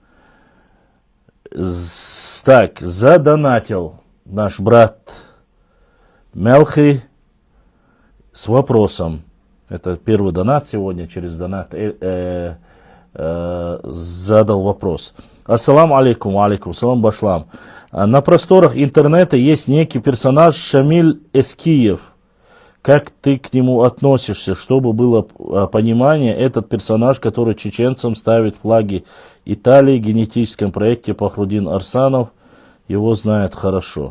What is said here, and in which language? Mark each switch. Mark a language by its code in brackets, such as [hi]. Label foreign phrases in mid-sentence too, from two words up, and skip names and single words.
[ru] Так, задонатил наш брат Мелхи с вопросом. Это первый донат сегодня. Через донат задал вопрос. [ar] السلام عليكم، عليكم، سلام башлам. [ru] На просторах интернета есть некий персонаж Шамиль Эскиев. Как ты к нему относишься, чтобы было понимание, этот персонаж, который чеченцам ставит флаги Италии в генетическом проекте Пахрудин Арсанов, его знает хорошо.